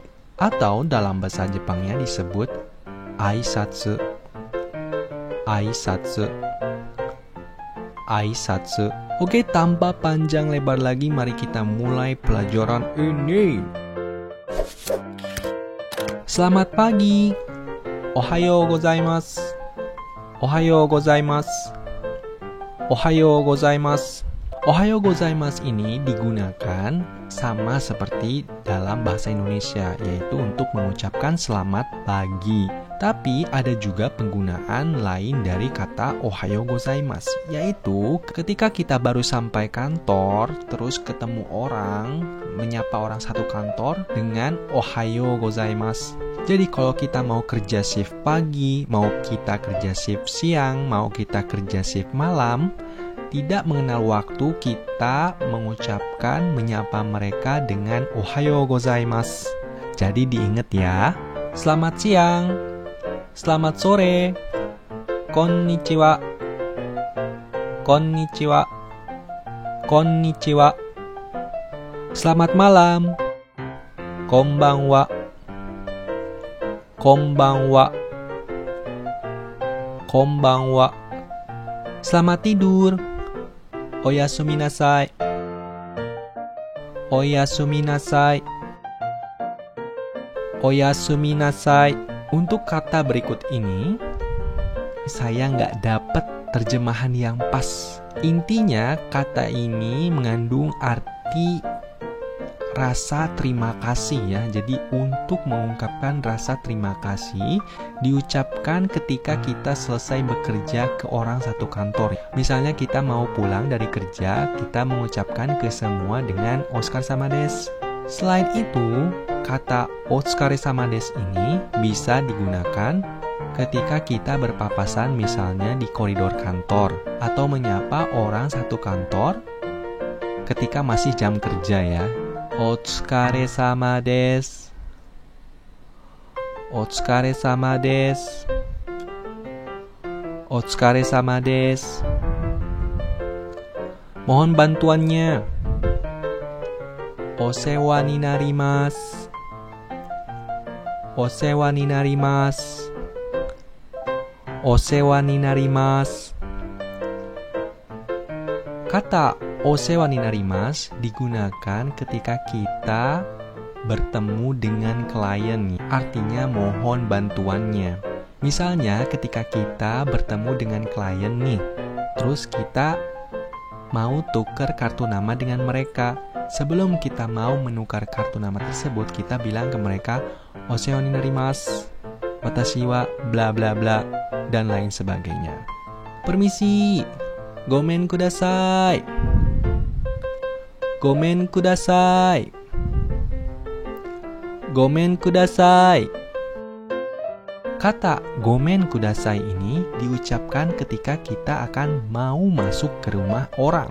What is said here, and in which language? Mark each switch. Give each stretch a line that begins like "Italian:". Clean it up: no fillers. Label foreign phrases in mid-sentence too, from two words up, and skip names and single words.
Indonesian: Atau dalam bahasa Jepangnya disebut aisatsu.
Japanese: 挨拶。挨拶.
Indonesian: Oke, tanpa panjang lebar lagi, mari kita mulai pelajaran ini. Selamat pagi.
Japanese: おはようございます。おはようございます. おはようございます. おはようございます
Indonesian: ini digunakan sama seperti dalam bahasa Indonesia, yaitu untuk mengucapkan selamat pagi. Tapi ada juga penggunaan lain dari kata
Japanese: おはようございます,
Indonesian: yaitu ketika kita baru sampai kantor, terus ketemu orang, menyapa orang satu kantor dengan
Japanese: おはようございます.
Indonesian: Jadi kalau kita mau kerja shift pagi, mau kita kerja shift siang, mau kita kerja shift malam, tidak mengenal waktu, kita mengucapkan, menyapa mereka dengan
Japanese: おはようございます.
Indonesian: Jadi diingat ya, selamat siang, selamat sore,
Japanese: こんにちは、こんにちは、こんにちは.
Indonesian: Selamat malam,
Japanese: こんばんは、こんばんは、こんばんは.
Indonesian: Selamat tidur,
Japanese: おやすみなさい、おやすみなさい、おやすみなさい.
Indonesian: Untuk kata berikut ini, saya nggak dapat terjemahan yang pas. Intinya, kata ini mengandung arti rasa terima kasih ya. Jadi untuk mengungkapkan rasa terima kasih diucapkan ketika kita selesai bekerja ke orang satu kantor. Misalnya kita mau pulang dari kerja, kita mengucapkan ke semua dengan
Japanese: お疲れです.
Indonesian: Selain itu, kata
Japanese: お疲れです
Indonesian: ini bisa digunakan ketika kita berpapasan misalnya di koridor kantor atau menyapa orang satu kantor ketika masih jam kerja ya.
Japanese: お疲れです。お疲れです. お疲れです.
Indonesian: Mohon bantuannya.
Japanese: お世話になります. お世話になります. お世話になります.
Indonesian: Kata
Japanese: お世話になります
Indonesian: digunakan ketika kita bertemu dengan klien, artinya mohon bantuannya. Misalnya ketika kita bertemu dengan klien nih, terus kita mau tuker kartu nama dengan mereka. Sebelum kita mau menukar kartu nama tersebut, kita bilang ke mereka
Japanese: お世話になります、私は
Indonesian: bla bla bla, dan lain sebagainya. Permisi,
Japanese: ごめんください. ごめんください。ごめんください.
Indonesian: Kata
Japanese: ごめんください
Indonesian: ini diucapkan ketika kita akan mau masuk ke rumah orang.